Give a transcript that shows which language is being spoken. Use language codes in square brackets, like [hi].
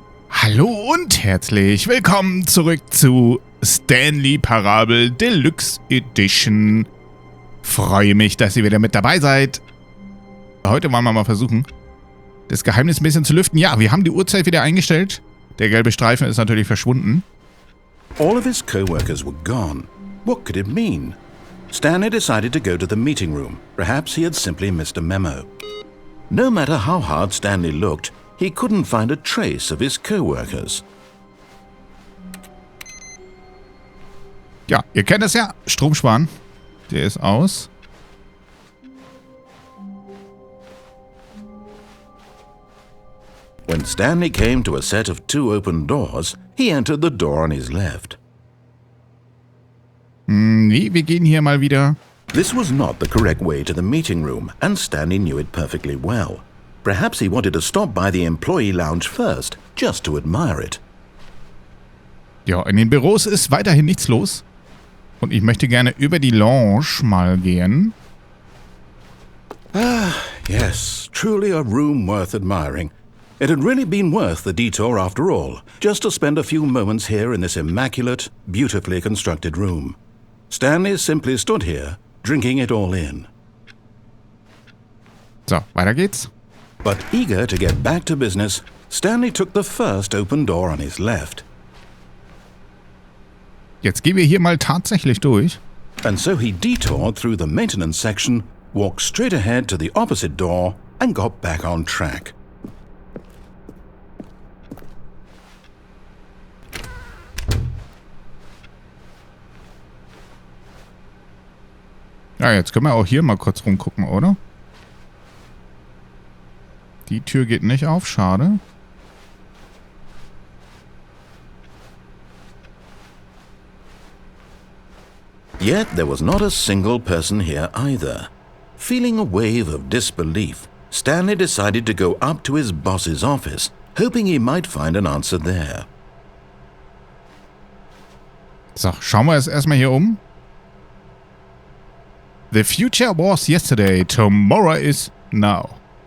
[de] Hallo und herzlich willkommen zurück zu Stanley Parable Deluxe Edition. Freue mich, dass ihr wieder mit dabei seid. Heute wollen wir mal versuchen, das Geheimnis ein bisschen zu lüften. Ja, wir haben die Uhrzeit wieder eingestellt. Der gelbe Streifen ist natürlich verschwunden. [en] All of his co-workers were gone. What could it mean? Stanley decided to go to the meeting room. Perhaps he had simply missed a memo. No matter how hard Stanley looked, he couldn't find a trace of his co-workers. [de] Ja, ihr kennt es ja. Strom sparen. Der ist aus. [en] When Stanley came to a set of two open doors, he entered the door on his left. [de] Nee, wir gehen hier mal wieder. [en] This was not the correct way to the meeting room, and Stanley knew it perfectly well. Perhaps he wanted to stop by the employee lounge first, just to admire it. [de] Ja, in den Büros ist weiterhin nichts los. Und ich möchte gerne über die Lounge mal gehen. [en] Yes, truly a room worth admiring. It had really been worth the detour after all, just to spend a few moments here in this immaculate, beautifully constructed room. Stanley simply stood here, drinking it all in. [de] So, weiter geht's. [en] But eager to get back to business, Stanley took the first open door on his left. [de] Jetzt gehen wir hier mal tatsächlich durch. [en] And so he detoured through the maintenance section, walked straight ahead to the opposite door, and got back on track. [de] Ja, jetzt können wir auch hier mal kurz rumgucken, oder? Die Tür geht nicht auf, schade. [en] Yet there was not a single person here either. Feeling a wave of disbelief, Stanley decided to go up to his boss's office, hoping he might find an answer there. [de] So, schauen wir es erstmal hier um. [en] The future was yesterday, tomorrow is now.